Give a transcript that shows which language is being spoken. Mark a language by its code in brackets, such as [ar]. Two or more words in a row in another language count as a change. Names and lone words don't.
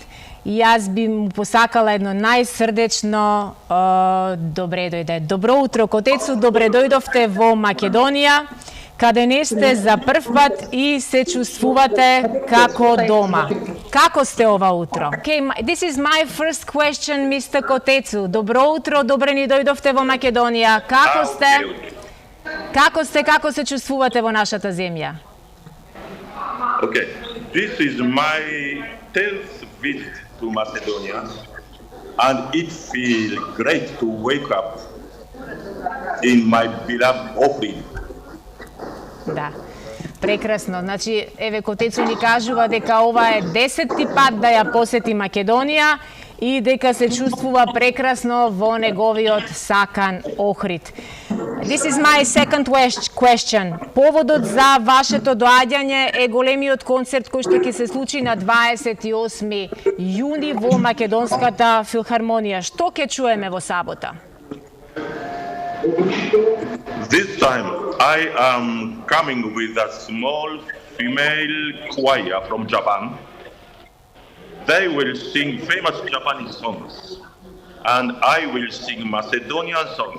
[mk] И јас би му посакала едно најсрдечно добре дојде. Добро утро, Котецу, добре дојдовте во Македонија, каде не сте за прв пат и се чувствувате како дома. Како сте ова утро? [en] Okay, this is my first question, Mr. Котецу. [mk] Добро утро, добре ни дојдовте во Македонија. Како сте? Како се чувствувате во нашата земја? [en] Okay, this is my 10th visit to Macedonia, and it feels great to wake up in my beloved Ohrid. [mk] Да, прекрасно. Значи, еве Котецу ни кажува дека ова е 10-ти пат да ја посети Македонија и дека се чувствува прекрасно во неговиот сакан Охрид. [en] This is my second question. [mk] Поводот за вашето доаѓање е големиот концерт кој што ќе се случи на 28 јуни во Македонската филхармонија. Што ќе чуеме во сабота? [en] This time I am coming with a small female choir from Japan. They will sing famous Japanese songs, and I will sing Macedonian songs.